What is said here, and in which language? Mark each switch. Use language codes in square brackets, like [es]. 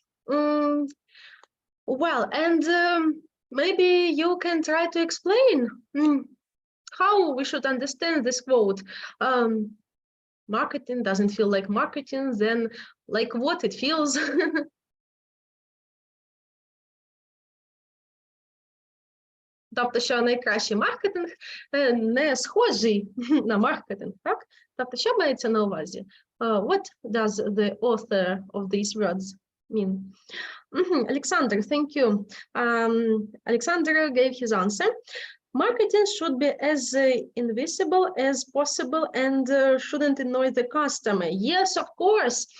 [en] Well, and maybe you can try to explain how we should understand this quote. Marketing doesn't feel like marketing, then like what it feels. [uk] Тобто, що найкращий маркетинг не схожий на маркетинг, так? Тобто, що мається на увазі? [en] What does the author of these words mean? Alexander, thank you. Alexander gave his answer. Marketing should be as invisible as possible and shouldn't annoy the customer. Yes, of course.